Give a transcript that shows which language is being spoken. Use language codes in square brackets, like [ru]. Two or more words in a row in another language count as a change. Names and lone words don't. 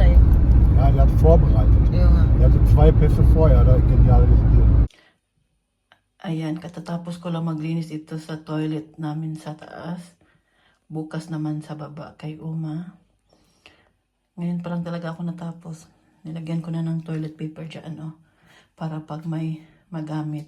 [de] Ja, der hat vorbereitet. Ja. Der hatte 2 Pässe vorher, da genial gespielt. [tl] Ayan, katatapos ko lang maglinis ito sa toilet namin sa taas. Bukas naman sa baba kay Uma. Ngayon pa lang talaga ako natapos. Nilagyan ko na ng toilet paper dyan, oh. Para pag may magamit.